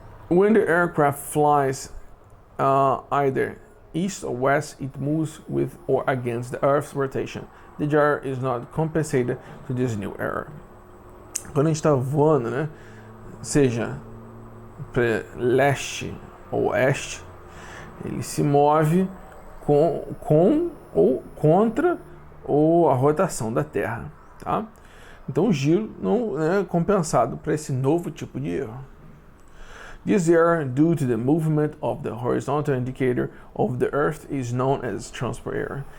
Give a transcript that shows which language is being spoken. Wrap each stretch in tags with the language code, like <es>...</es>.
<en>When the aircraft flies either east or west, it moves with or against the Earth's rotation. The gyro is not compensated to this new error.</en> <pt>Quando a gente está voando, né, seja para leste ou oeste, ele se move com ou contra a rotação da Terra. tá? Então o giro não é compensado para esse novo tipo de erro.</pt> <en>This error due to the movement of the horizontal indicator of the Earth is known as transport error.</en>